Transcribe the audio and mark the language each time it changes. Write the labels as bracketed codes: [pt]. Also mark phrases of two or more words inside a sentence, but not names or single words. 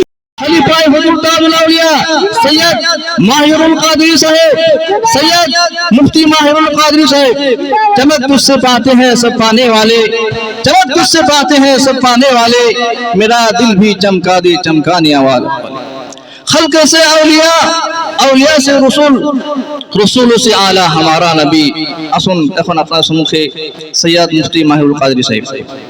[ur] خلیفہ حضور تاج الاولیاء سید ماہر القادری صاحب، سید مفتی ماہر القادری صاحب، چمک تجھ سے پاتے ہیں سب پانے والے، چمک تجھ سے پاتے ہیں سب پانے والے، میرا دل بھی چمکا دے چمکانے والا۔ خلق سے اولیاء، اولیاء سے رسول، رسول سے اعلیٰ ہمارا نبی۔ [bn] اسن এখন আপনার সম্মুখে সৈয়দ মুফতি মাহিরুল কাদরী সাহেব।